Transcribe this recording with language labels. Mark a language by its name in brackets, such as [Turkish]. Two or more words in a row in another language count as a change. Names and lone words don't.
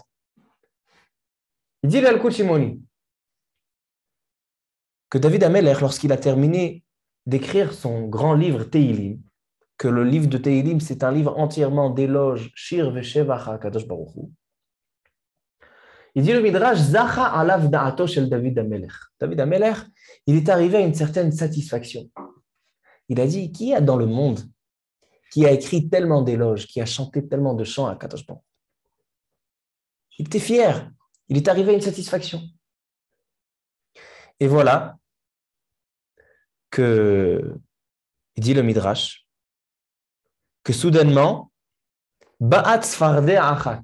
[French] Il dit Yalkut Shimoni que David HaMelech, lorsqu'il a terminé d'écrire son grand livre Teilim, que le livre de Teilim, c'est un livre entièrement d'éloges, [Hebrew] שיר ושבח הקדוש ברוך הוא. [French] Il dit le midrash, [Hebrew] זחה עליו דעתו של דוד המלך. [French] David HaMelech, il est arrivé à une certaine satisfaction. Il a dit, qui a dans le monde qui a écrit tellement d'éloges, qui a chanté tellement de chants à [Hebrew] קדוש ברוך הוא? [French] Il était fier. Il est arrivé à une satisfaction. Et voilà que, il dit le midrash, que soudainement, [Hebrew] באה צפרדע אחת.